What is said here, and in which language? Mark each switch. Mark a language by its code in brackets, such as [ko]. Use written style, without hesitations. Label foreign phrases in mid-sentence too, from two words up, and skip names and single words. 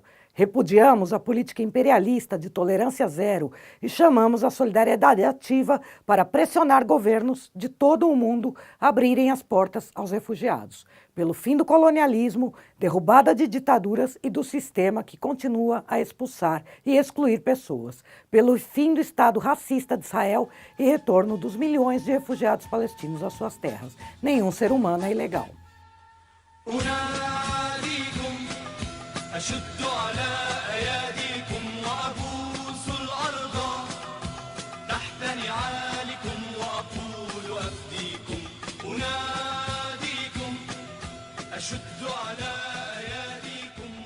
[pt] Repudiamos a política imperialista de tolerância zero e chamamos a solidariedade ativa para pressionar governos de todo o mundo a abrirem as portas aos refugiados, pelo fim do colonialismo, derrubada de ditaduras e do sistema que continua a expulsar e excluir pessoas, pelo fim do Estado racista de Israel e retorno dos milhões de refugiados palestinos às suas terras. Nenhum ser humano é ilegal. [ar] أشد على أياديكم وأبوس الأرض تحت نعالكم وأقول أفديكم أناديكم أشد على أياديكم